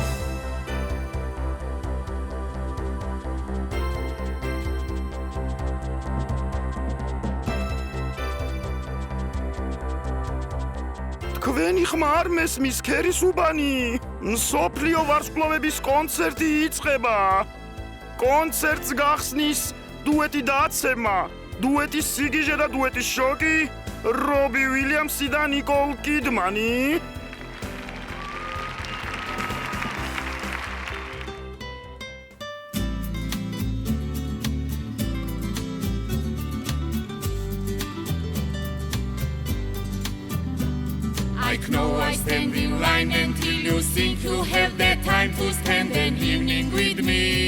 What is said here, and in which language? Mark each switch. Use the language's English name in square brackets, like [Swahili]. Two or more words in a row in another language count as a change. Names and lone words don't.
[Georgian] თქვენი ხმა არ მესმის ქერისუბანი. სოფლიო ვარსკვლავების კონცერტი იწყება. კონცერტს გახსნის დუეტი დაცემა, დუეტის სიგიჟე და დუეტის შოკი, რობი უილიამსი და ნიკოლ კიდმანი. [English] I know I stand in line until you think you have the time to spend an evening with me.